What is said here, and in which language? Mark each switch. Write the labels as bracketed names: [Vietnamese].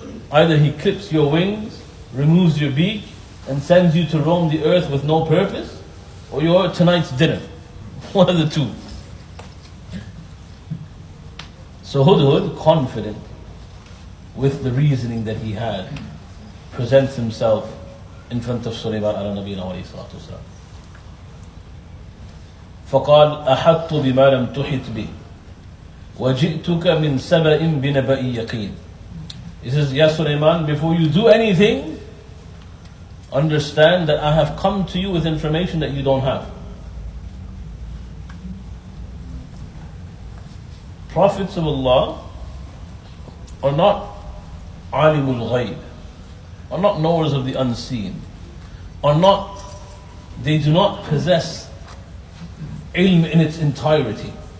[English] Either he clips your wings, removes your beak, and sends you to roam the earth with no purpose, or you're tonight's dinner. One of the two. So Hudhud, confident with the reasoning that he had, presents himself in front of Sulayman ala nabiyina alayhi salatu wasalam. [Arabic] فقال أحطت بما لم تحط به وجئتك من سبأ بنبأ يقين. [English] He says, Ya Sulayman, before you do anything, understand that I have come to you with information that you don't have. Prophets of Allah are not alimul ghaib, are not knowers of the unseen, they do not possess ilm in its entirety.